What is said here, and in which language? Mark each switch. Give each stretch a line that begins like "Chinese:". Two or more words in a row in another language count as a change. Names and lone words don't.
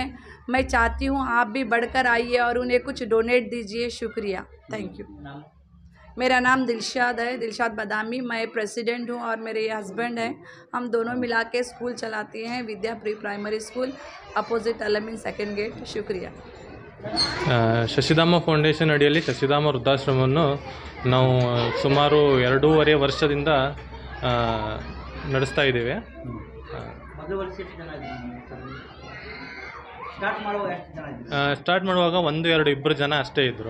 Hindi: मैं चाहती हूँ आप भी बढ़कर आइए और उन्हें कुछ डोनेट दीजिए। शुक्रिया,
English: thank you.
Hindi: मेरा नाम दिलशाद है, दिलशाद बादामी। मैं प्रेसिडेंट हूँ और मेरे ये हस्बैंड हैं। हम दोनों मिला के स्कूल चलाते हैं, विद्या प्री प्राइमरी स्कूल, अपोजिट आलमीन सेकंड गेट। शुक्रिया।
Kannada: ಶಶಿಧಾಮ ಫೌಂಡೇಶನ್ ಅಡಿಯಲ್ಲಿ ಶಶಿಧಾಮ ವೃದ್ಧಾಶ್ರಮವನ್ನು ನಾವು ಸುಮಾರು 2.5 ವರ್ಷದಿಂದ ನಡೆಸ್ತಾ ಇದ್ದೇವೆ. ಸ್ಟಾರ್ಟ್ ಮಾಡುವಾಗ 1-2 ಜನ ಅಷ್ಟೇ ಇದ್ದರು.